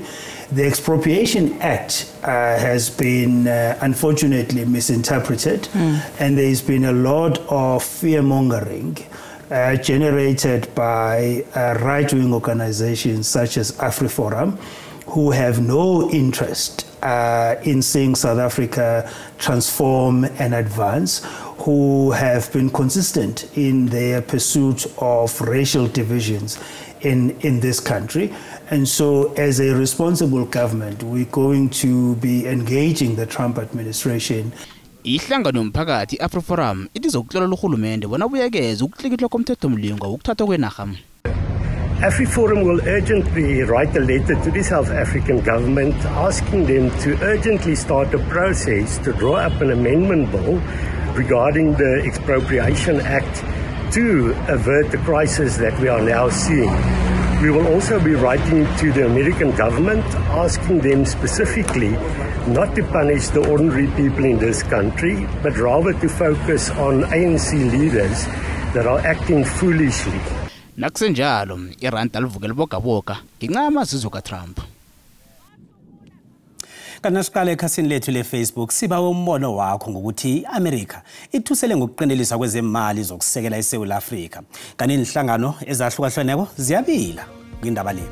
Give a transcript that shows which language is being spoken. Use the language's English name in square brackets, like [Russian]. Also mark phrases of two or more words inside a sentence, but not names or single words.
[English] The Expropriation Act has been unfortunately misinterpreted, and there's been a lot of fear-mongering generated by right-wing organizations such as AfriForum, who have no interest in seeing South Africa transform and advance, who have been consistent in their pursuit of racial divisions in this country. And so as a responsible government, we're going to be engaging the Trump administration. [South Ndebele] Ihlangano yomphakathi AfriForum itizokutlola uhulumende bona buyekeze ukuklikitlwa komthethomlingo wokuthathwa kwenaga. [English] AfriForum will urgently write a letter to the South African government asking them to urgently start a process to draw up an amendment bill regarding the Expropriation Act to avert the crisis that we are now seeing. We will also be writing to the American government asking them specifically not to punish the ordinary people in this country, but rather to focus on ANC leaders that are acting foolishly. [South Ndebele] Nakusenjalo iranda livukela bogaboga ngenxa yamazizwe kaTrump. Kana siqale ekhasini lethu leFacebook siba umbono wakho ngokuthi iAmerica ithusele ngokuqinelisa kwezemali zokusekela eSouth Africa. Kanti inhlangano ezahlukahlukeneko ziyabila kwindaba le.